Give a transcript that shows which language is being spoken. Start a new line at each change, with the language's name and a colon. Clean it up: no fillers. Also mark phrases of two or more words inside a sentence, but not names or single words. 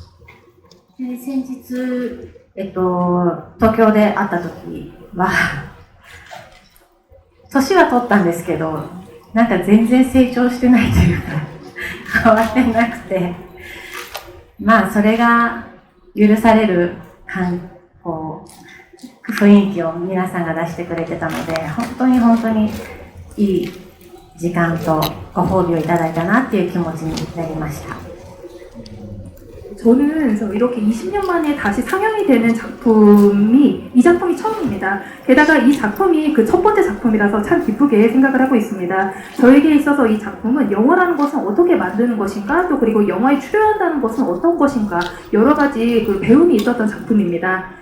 Japanese: で、先日、東京で会った時は年は取ったんですけど、なんか全然成長してないというか変わってなくて、それが許される雰囲気を皆さんが出してくれてたので、本当にいい時間とご褒美をいただいたなっていう気持ちになりました。
Korean: 저는 이렇게 20년 만에 다시 상영이 되는 작품이 이 작품이 처음입니다. 게다가 이 작품이 그 첫 번째 작품이라서 참 기쁘게 생각을 하고 있습니다. 저에게 있어서 이 작품은 영화라는 것은 어떻게 만드는 것인가, 또 그리고 영화에 출연한다는 것은 어떤 것인가, 여러 가지 그 배움이 있었던 작품입니다.